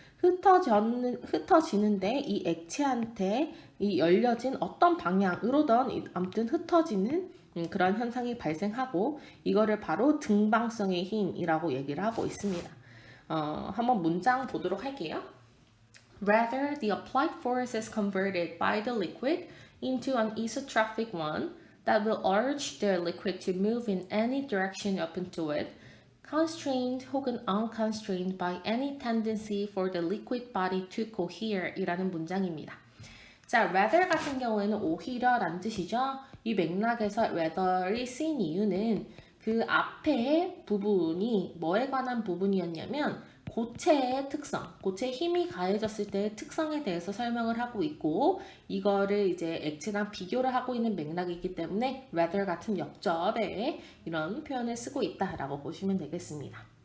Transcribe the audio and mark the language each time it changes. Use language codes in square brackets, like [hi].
[ko] 흩어지는데 이 액체한테 이 열려진 어떤 방향으로든 아무튼 흩어지는 그런 현상이 발생하고 이거를 바로 등방성의 힘이라고 얘기를 하고 있습니다. 한번 문장 보도록 할게요. [en] Rather, the applied force is converted by the liquid into an isotropic one that will urge the liquid to move in any direction up into it, constrained 혹은 unconstrained by any tendency for the liquid body to cohere 이라는 [ko] 문장입니다. 자, rather 같은 경우에는 오히려란 뜻이죠. 이 맥락에서 rather이 쓰인 이유는 그 앞에 부분이 뭐에 관한 부분이었냐면 고체의 특성, 고체의 힘이 가해졌을 때의 특성에 대해서 설명을 하고 있고 이거를 이제 액체랑 비교를 하고 있는 맥락이기 때문에 rather 같은 역접에 이런 표현을 쓰고 있다라고 보시면 되겠습니다.